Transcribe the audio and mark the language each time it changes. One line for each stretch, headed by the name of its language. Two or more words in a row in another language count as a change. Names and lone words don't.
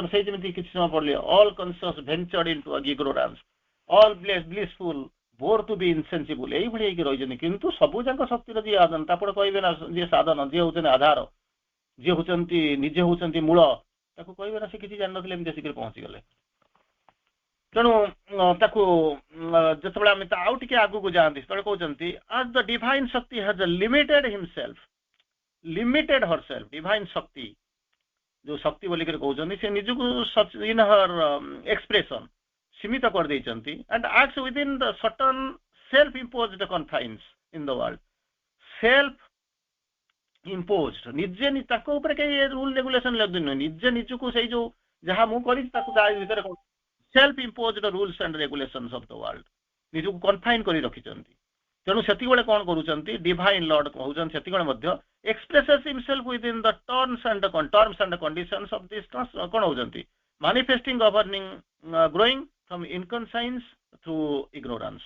Odia: ସେଇ ଯେମିତି କିଛି ସମୟ ପଡିଲେ
English: All conscious ventured into Ignorance, All blissful bore to be insensible,
Odia: ଏଇଭଳି ହେଇକି ରହିଛନ୍ତି। କିନ୍ତୁ ସବୁ ଯାକ ଶକ୍ତିର ଯିଏ ଆଧାର, ତାପରେ କହିବେ ନା ଯିଏ ସାଧନ, ଯିଏ ହଉଛନ୍ତି ଆଧାର, ଯିଏ ହଉଛନ୍ତି ନିଜେ ହଉଛନ୍ତି ମୂଳ, ତାକୁ କହିବେ ନା ସେ କିଛି ଜାଣିନଥିଲେ ଏମିତି ଆସିକି ପହଞ୍ଚିଗଲେ। ତେଣୁ ତାକୁ ଯେତେବେଳେ ଆମେ ଆଉ ଟିକେ ଆଗକୁ ଯାଆନ୍ତି ସେତେବେଳେ କହୁଛନ୍ତି
English: as the divine shakti has limited herself, divine
Odia: shakti ଯୋଉ ଶକ୍ତି ବୋଲିକରି କହୁଛନ୍ତି, ସେ ନିଜକୁ
English: in her expression
Odia: ସୀମିତ କରିଦେଇଛନ୍ତି,
English: and acts within the certain self imposed confines in the world, self imposed,
Odia: ନିଜେ ତାଙ୍କ ଉପରେ କେହି
English: rule regulation
Odia: ଲାଗିନି, ନିଜେ ନିଜକୁ ସେଇ ଯୋଉ ଯାହା ମୁଁ କରିଛି ତାକୁ ତା ଭିତରେ
English: self imposed rules and regulations of the world,
Odia: ନିଜକୁ କନଫାଇନ୍ କରି ରଖିଛନ୍ତି। ତେଣୁ ସେତିକିବେଳେ କଣ କରୁଛନ୍ତି,
English: divine Lord
Odia: କହୁଛନ୍ତି, ସେତିକିବେଳେ ମଧ୍ୟ
English: expresses himself within the terms and conditions of this,
Odia: କଣ ହଉଛନ୍ତି
English: manifesting governing growing from inconscience through ignorance.